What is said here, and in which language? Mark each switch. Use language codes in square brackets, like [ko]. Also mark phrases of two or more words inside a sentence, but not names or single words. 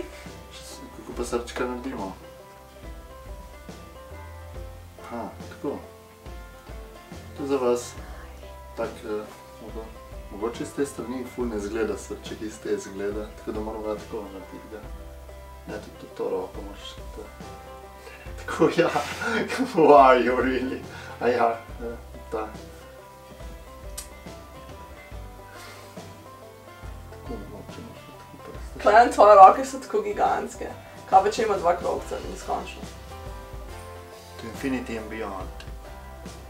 [sl] Kako pa srčka naredimo? Aha, tako. To je za vas. Tak, mogoče iz te strani ful ne zgleda srček, iz te zgleda, tako da moramo tako narediti ga. Ne, tudi to roko moraš to. Tako, ja. [en] Wow, you really. [sl] A ja, ta. Klemen, tvoje roke so tako gigantske. Kaj pa če ima 2 krogca, neskončno? To je [en] Infinity and Beyond.